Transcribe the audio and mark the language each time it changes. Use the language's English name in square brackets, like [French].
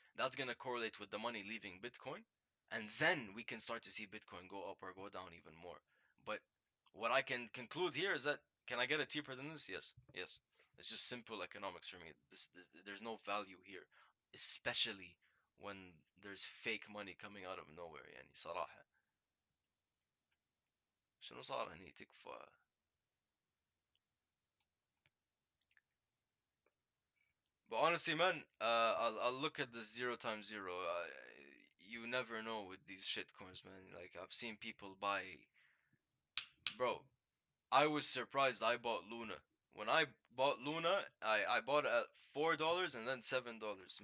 [English] That's gonna correlate with the money leaving Bitcoin. And then we can start to see Bitcoin go up or go down even more. But what I can conclude here is that, can I get it cheaper than this? Yes, yes. It's just simple economics for me. There's no value here, especially when there's fake money coming out of nowhere. [Arabic] يعني صراحة شنو صار هني تكفى. [English] But honestly, man, I'll look at the zero times zero. You never know with these shit coins, man. Like I've seen people buy, bro. I was surprised I bought Luna. When I bought Luna, I bought it at $4 and then $7.